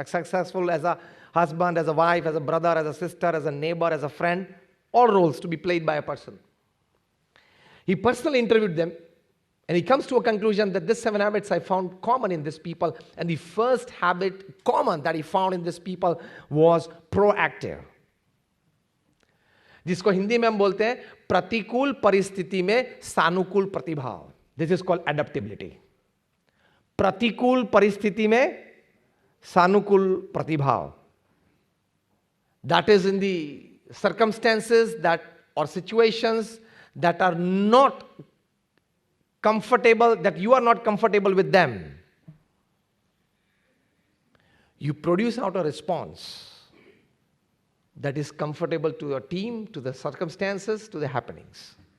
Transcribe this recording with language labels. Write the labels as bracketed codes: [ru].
[en] Successful as a husband, as a wife, as a brother, as a sister, as a neighbor, as a friend, all roles to be played by a person. He personally interviewed them, and he comes to a conclusion that these 7 habits I found common in these people, and the first habit common that he found in these people was proactive. [hi] जिसको हिंदी में हम बोलते हैं प्रतिकूल परिस्थिति में सानुकूल प्रतिभाव. [en] This is called adaptability. [hi] प्रतिकूल परिस्थिति में सानुकूल प्रतिभाव. [en] That is in the circumstances that or situations that are not comfortable, that you are not comfortable with them. You produce out a response that is comfortable to your team, to the circumstances, to the happenings.